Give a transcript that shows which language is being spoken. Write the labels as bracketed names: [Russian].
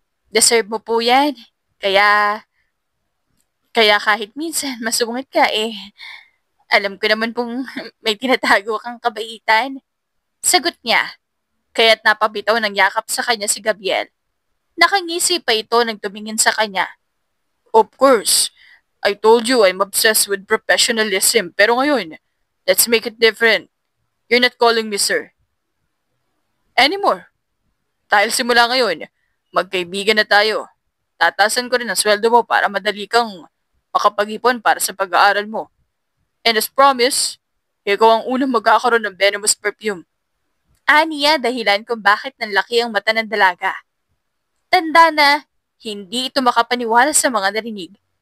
[Filipino] Deserve mo po yan. Kaya kahit minsan masungit ka alam ko naman pong may tinatago kang kabaitan. Sagot niya, kaya't napabitaw ng yakap sa kanya si Gabriel. Nakangisi pa ito nang tumingin sa kanya. [English] Of course, I told you I'm obsessed with professionalism, [Filipino] pero ngayon, [English] let's make it different. You're not calling me sir anymore. [Filipino] Dahil simula ngayon, magkaibigan na tayo. Tatasan ko rin ang sweldo mo para madali kang makapag-ipon para sa pag-aaral mo. [English] And as promised, [Filipino] ikaw ang unang magkakaroon ng venomous perfume. Aniya dahilan kung bakit nanlaki ang mata ng dalaga. Tanda na, hindi ito makapaniwala sa mga narinig.